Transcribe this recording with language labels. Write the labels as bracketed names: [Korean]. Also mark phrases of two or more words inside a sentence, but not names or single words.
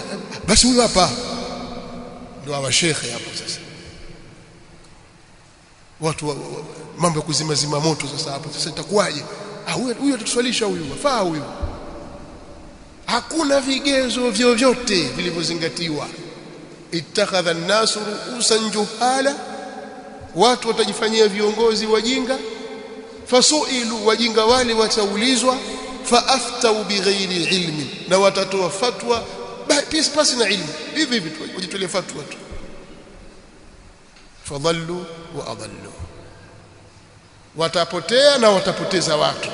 [Swahili] Basi huyu hapa ndio hawa shekhe hapo. Sasa watu mambo ya kuzima moto sasa hapo. Sasa itakuwaje? Huyu atatuswalisha, huyu wafaa huyu. Hakuna vigezo vyovyote vilivyozingatiwa. [Arabic] اتخذ الناس رؤوسا جهالا, [Swahili] watu watajifanyia viongozi wajinga. Fasuilu, wajinga wale wataulizwa. [Arabic] فأفتوا بغير علم, [Swahili] na watatoa fatwa pasi na ilmu. Hivi wajitolee fatwa tu. [Arabic] فضلوا وأضلوا, [Swahili] watapotea na watapoteza watu.